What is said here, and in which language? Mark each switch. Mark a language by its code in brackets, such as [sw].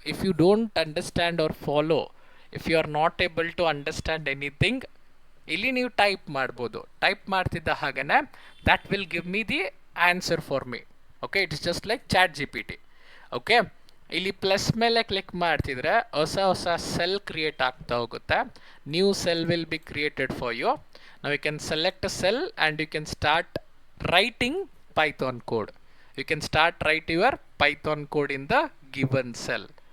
[en] if you don't understand or follow, if you are not able to understand anything, [kn] ಇಲ್ಲಿ ನೀವು type ಮಾಡ್ಬೋದು. Type ಮಾಡ್ತಿದ್ದ ಹಾಗೆಯೇ [en] that will give me the answer for me. Okay, it's just like ChatGPT. [kn] Okay, ಇಲ್ಲಿ plus ಮೇಲೆ click ಮಾಡ್ತಿದ್ರೆ ಹೊಸ cell create ಆಗ್ತಾ ಹೋಗುತ್ತೆ. [en] New cell will be created for you. ನಾವು you can select a cell and you can start writing Python code. You can start write your Python code in the given cell.